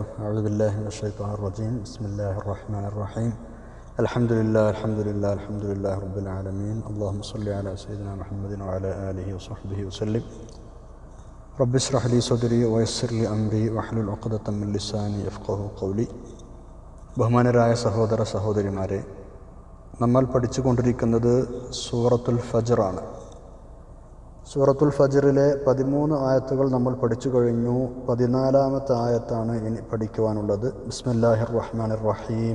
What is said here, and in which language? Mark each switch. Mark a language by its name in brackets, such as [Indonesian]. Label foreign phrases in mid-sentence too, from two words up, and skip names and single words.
[Arabic] أعوذ بالله من الشيطان الرجيم. بسم الله الرحمن الرحيم. الحمد لله رب العالمين. اللهم صل على سيدنا محمد وعلى آله وصحبه وسلم. رب اشرح لي صدري ويسر لي أمري واحلل عقدة من لساني يفقهوا قولي. [Malayalam] ബഹുമാനരായ സഹോദര സഹോദരിമാരെ, നമ്മൾ പഠിച്ചുകൊണ്ടിരിക്കുന്നത് സൂറത്തുൽ ഫജ്ർ ആണ്. സൂറത്തുൽ ഫജ്റിലെ 13 ആയത്തുകൾ നമ്മൾ പഠിച്ചു കഴിഞ്ഞു. 14-ാമത്തെ ആയത്താണ് ഇനി പഠിക്കുവാനുള്ളത്. [Arabic] بسم الله الرحمن الرحيم.